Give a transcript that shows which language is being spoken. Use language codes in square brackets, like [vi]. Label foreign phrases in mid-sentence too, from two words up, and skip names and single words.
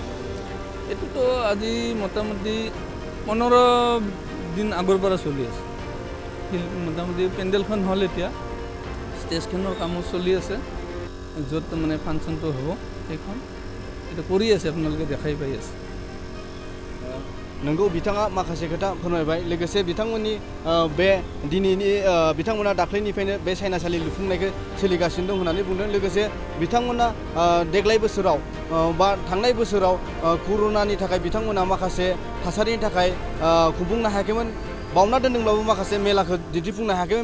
[as] এইটোতো আজি মোটামুটি 15 দিন আগৰ পৰা চলি আছে। মোটামুটি পেণ্ডেলখন হ'ল, এতিয়া ষ্টেজখনৰ কামো চলি আছে। য'ত মানে ফাংচনটো হ'ব সেইখন এতিয়া কৰি আছে, আপোনালোকে দেখাই পাই আছে। [brx] नोंगौ बिथाङा माखासे खोथा फोरमायबाय। लोगोसे बिथांमोननि बे दिनैनि बिथांमोना दाख्लैनिफ्रायनो बे सायनासालि लुफुंनायखौ सोलिगासिनो दं होननानै बुंदों। लोगोसे बिथांमोना देग्लाय बोसोराव बा थांनाय बोसोराव कर'नानि थाखाय बिथांमोना माखासे थासारिनि थाखाय खुंफुंनो हायाखैमोन, बावना दोनदोंब्लाबो माखासे मेलाखौ दिन्थिफुंनो हायाखैमोन।